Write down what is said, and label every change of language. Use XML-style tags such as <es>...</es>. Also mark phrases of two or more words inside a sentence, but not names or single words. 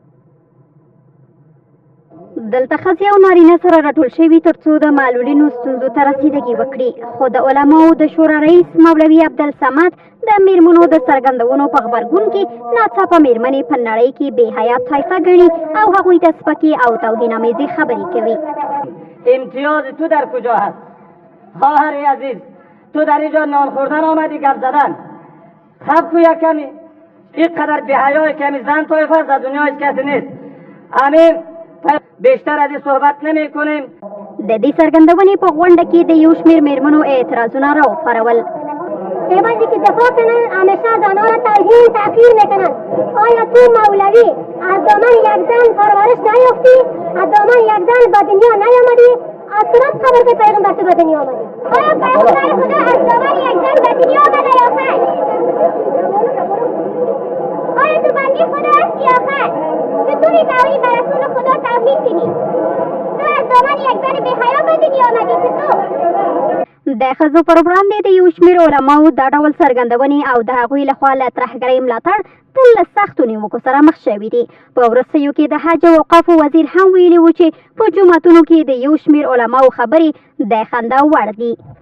<ps>دلته ښځې او نارینه سره راټول شوي تر څو د معلولینو ستونزو ته رسیدګي وکړي، خو د علماو د شورا رئیس مولوي عبدالصمد د میرمنو د څرګندونو په غبرګون کې ناڅاپه میرمنې په نړۍ کې بې حیا طایفه ګڼي او هغوی ته سپکې او توهین‌آمیزې خبرې کوي.</ps> <fa>امتیاز تو در کجا هست؟ خواهر عزیز، تو در اینجا نان خوردن آمدی گپ زدن؟ خب کو یک کمی اینقدر بی‌حیای کمی زن طایفه از دنیا هیچ کسی نیست. امین بیشتر از این صحبت نمی کنیم.</fa> <ps>د دې څرګندونې په غونډه کې د یو شمېر میرمنو اعتراضونه راوپارول.</ps> <fa>دیوبندی که دفاع کنن همیشه زنها را توهین تحقیر میکنن. آیا تو مولوی از دامن یک زن پرورش نیافتی؟ از دامن یک زن به دنیا نیامدی؟ از کدام خبر که پیغمبر تو به دنیا آمدی؟ آیا پیغمبر خدا از دامن یک زن به دنیا آمده یا خیر؟ آیا تو بندی خدا هستی یا خیر؟ چطور میتوانی به رسول خدا توهین کنی؟ تو از دامن یک زن بی‌حیا به دنیا آمدی چطور؟</fa> <ps>د ښځو پر وړاندې د یو شمېر علماو دا ډول څرګندونې او د هغوی لخوا له ترهګرۍ ملاتړ تل له سختو نیوکو سره مخ شوي دي. په وروستیو کې د حج او اوقافو وزیر هم ویلي و چې په جوماتونو کې د یو شمېر علماو خبرې د خندا وړ دي.</ps>